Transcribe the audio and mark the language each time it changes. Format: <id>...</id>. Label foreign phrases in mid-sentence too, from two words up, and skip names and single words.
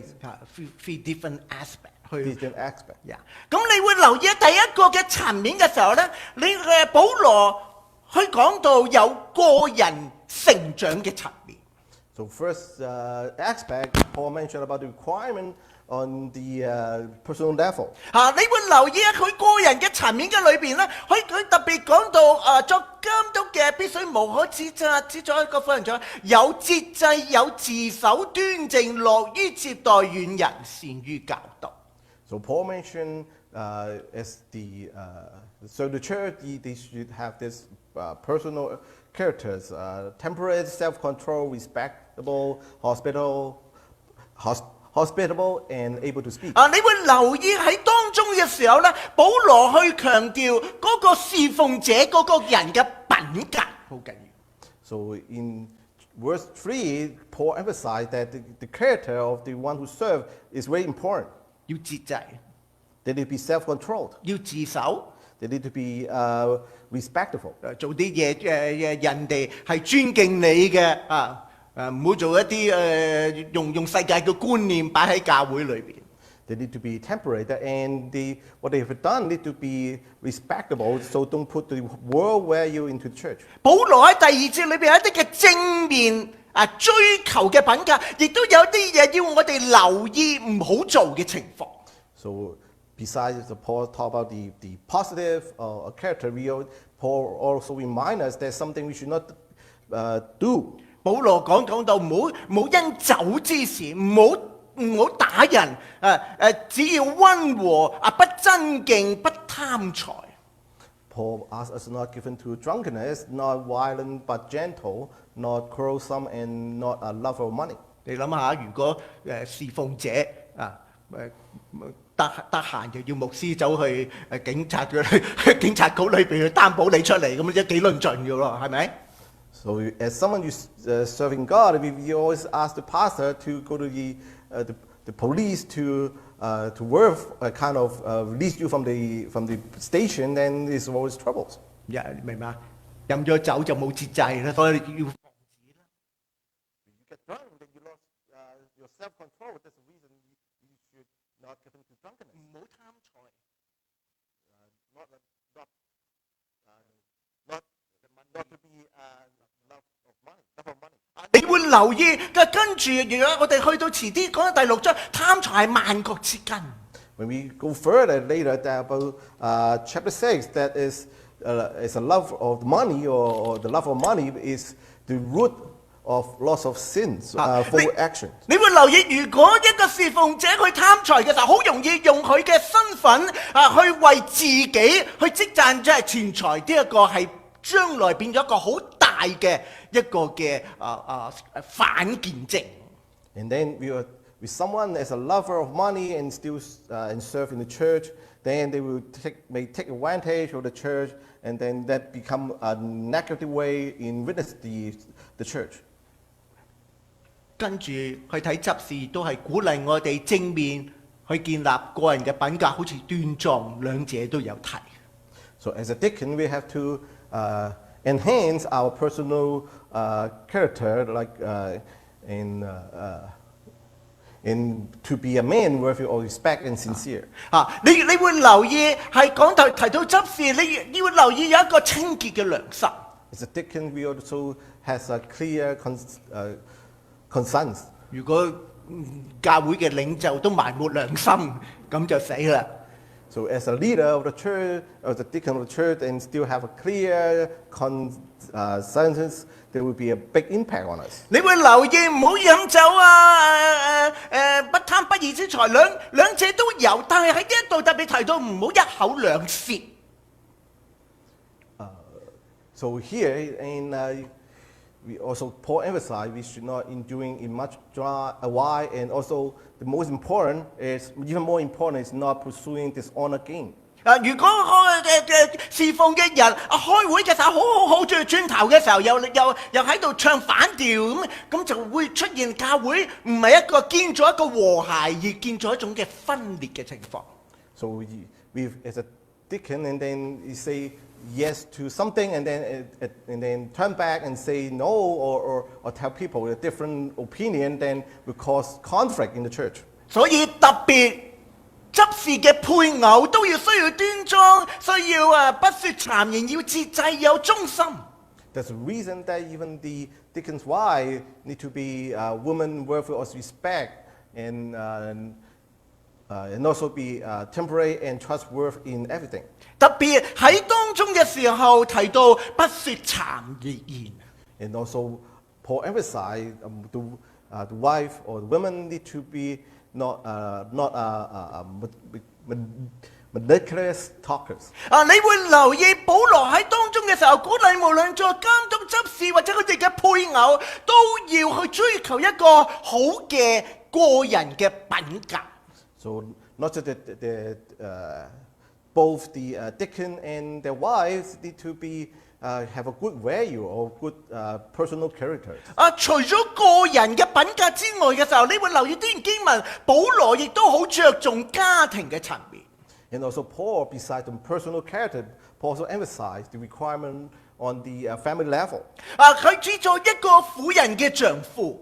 <en>Three different aspects。 Different aspects.</en> <yue>咁你會留意喺第一個嘅層面嘅時候咧，你嘅保羅去講到有個人成長嘅層面。</yue> <en>So first aspect, Paul mentioned about the requirement on the personal level.</en> <yue>你會留意喺佢個人嘅層面嘅裏邊咧，佢特別講到作監督嘅必須無可指責，只作一個婦人長，有節制，有自守端正，樂於接待遠人，善於教導。</yue> <en>So Paul mentioned so the church they should have this personal characters, temperate, self-control, respectable, hospitable, and able to speak.</en> <yue>你會留意喺當中嘅時候咧，保羅去強調嗰個侍奉者嗰個人嘅品格好緊要。</yue> <en>So in verse 3, Paul emphasized that the character of the one who serves is very important.</en> <yue>要節制，</yue> <en>They need to be self-controlled.</en> <yue>要自守，</yue> <en>They need to be respectful.</en> <yue>做啲嘢人哋係尊敬你嘅唔好做一啲用世界嘅觀念擺喺教會裏邊。</yue> <en>They need to be temperate, and what they have done need to be respectable. So don't put the world value into the church.</en> <yue>保羅喺第2節裏邊有一啲嘅正面追求嘅品格，亦都有啲嘢要我哋留意唔好做嘅情況。</yue> <en>So besides Paul talk about the positive character, Paul also remind us there's something we should not do.</en> <yue>保羅講到唔好因酒之事，唔好打人，只要溫和，不爭競，不貪財。</yue> <en>Paul asks us not given to drunkenness, not violent but gentle, not quarrelsome, and not a lover of money.</en> <yue>你諗下，如果侍奉者得閒就要牧師走去警察局裏邊去擔保你出嚟，咁即係幾論盡嘅咯，係咪？</yue> <en>So as someone who's serving God, we always ask the pastor to go to the police to work, kind of release you from the station, then there's always troubles.</en> <yue>明嘛？飲咗酒就冇節制啦，所以要防止啦。</yue> <en>You get drunk, then you lost your self-control. That's the reason you should not get into drunkenness.</en> <yue>唔好貪財。</yue> <en>Not to be love of money.</en> <yue>你會留意跟住，如果我哋去到遲啲講到第6章，貪財係萬國之根。</yue> <en>When we go further later about chapter 6, that is a love of money or the love of money is the root of lots of sins for action.</en> <yue>你會留意，如果一個侍奉者去貪財嘅時候，好容易用佢嘅身份去為自己去積賺即係錢財，呢一個係將來變咗一個好大嘅一個嘅反見證。</yue> <en>And then with someone as a lover of money and still and serve in the church, then they may take advantage of the church, and then that become a negative way in witness the church.</en> <yue>跟住去睇執事都係鼓勵我哋正面去建立個人嘅品格，好似端莊，兩者都有提。</yue> <en>So as a deacon, we have to enhance our personal character, like in to be a man worthy of respect and sincere.</en> <yue>你會留意係講提到執事，你會留意有一個清潔嘅良心。</yue> <en>As a deacon, we also has a clear conscience.</en> <yue>如果教會嘅領袖都埋沒良心，咁就死啦。</yue> <en>So as a leader of the church, as a deacon of the church, and still have a clear conscience, there will be a big impact on us.</en> <yue>你會留意唔好飲酒不貪不義之財，兩者都有，但係喺呢一度特別提到唔好一口兩舌。</yue> <en>So here, we also Paul emphasized we should not enjoying in much wine, and also the most important is even more important is not pursuing dishonor gain.</en> <yue>如果侍奉嘅人開會嘅時候好轉頭嘅時候，又喺度唱反調咁就會出現教會唔係一個建造一個和諧，而建造一種嘅分裂嘅情況。</yue> <en>So we as a deacon, and then you say yes to something, and then turn back and say no, or tell people a different opinion, then will cause conflict in the church.</en> <yue>所以特別執事嘅配偶都需要端莊，需要不說讒言，要節制，有忠心。</yue> <en>That's the reason that even the deacon's wife need to be a woman worthy of respect, and also be temperate and trustworthy in everything.</en> <yue>特別喺當中嘅時候提到不說讒言。</yue> <en>And also, Paul emphasized the wife or the women need to be not ridiculous talkers.</en> <yue>你會留意保羅喺當中嘅時候，鼓勵無論做監督執事或者佢哋嘅配偶，都要去追求一個好嘅個人嘅品格。</yue> <en>So not just both the deacon and their wives need to be have a good value or good personal character.</en> <yue>除咗個人嘅品格之外嘅時候，你會留意啲經文，保羅亦都好着重家庭嘅層面。</yue> <en>And also Paul, besides the personal character, Paul also emphasized the requirement on the family level.</en> <yue>佢指做一個婦人嘅丈夫。</yue>